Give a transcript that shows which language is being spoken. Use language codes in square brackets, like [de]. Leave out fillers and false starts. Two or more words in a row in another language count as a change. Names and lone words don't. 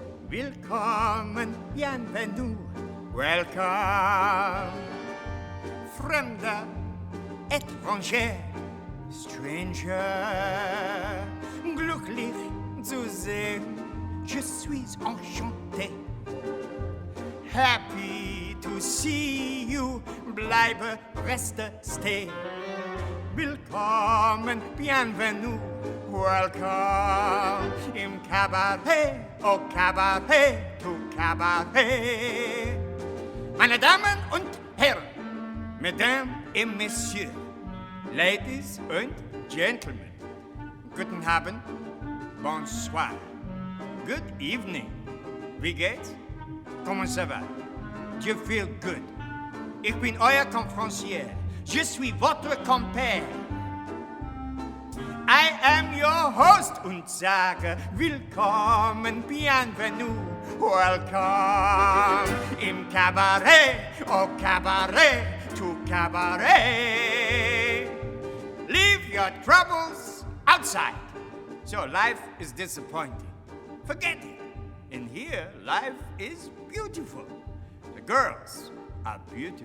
[de] Wilkommen, bienvenue, [en] welcome. [de] Fremder, étranger, stranger. Glücklich zu sehen, [fr] je suis enchanté. [en] Happy to see you, [de] bleibe, reste, stay. Willkommen, [fr] bienvenue, welcome. [de] Im Cabaret, [fr] au Cabaret, [en] to Cabaret. [de] Meine Damen und Herren, [fr] Mesdames et Messieurs, [en] Ladies and Gentlemen, [de] guten Abend, [fr] bonsoir, [en] good evening. [de] Wie geht's? [fr] Comment ça va? Je [en] feel good. [de] Ich bin euer Conférencier. [fr] Je suis votre compère. [en] I am your host [de] und sage willkommen, [fr] bienvenue, welcome. [de] Im Cabaret, [fr] au Cabaret, [en] to Cabaret. Leave your troubles outside. So life is disappointing. Forget it. In here, life is beautiful. The girls are beautiful.